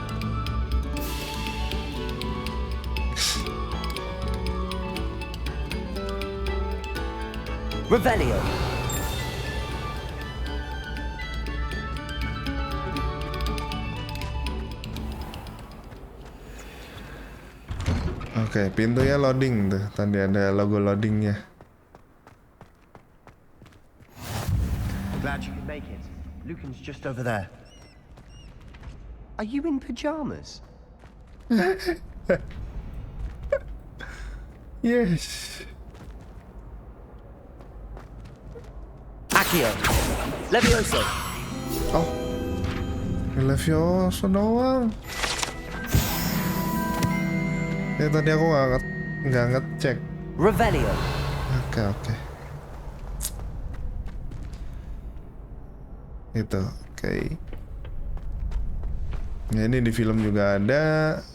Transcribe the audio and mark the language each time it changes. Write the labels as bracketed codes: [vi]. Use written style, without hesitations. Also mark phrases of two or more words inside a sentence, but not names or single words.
[id] Revelio. Oke, pintunya loading tuh. Tadi ada logo loadingnya. [en] Glad you could make it. Lucan's just over there. Are you in pajamas? Yes. [id] Accio. Levioso. Oh. Levioso doang. Ya tadi aku nggak ngecek. Revelio. Oke. Itu, oke. Ya, ini di film juga ada.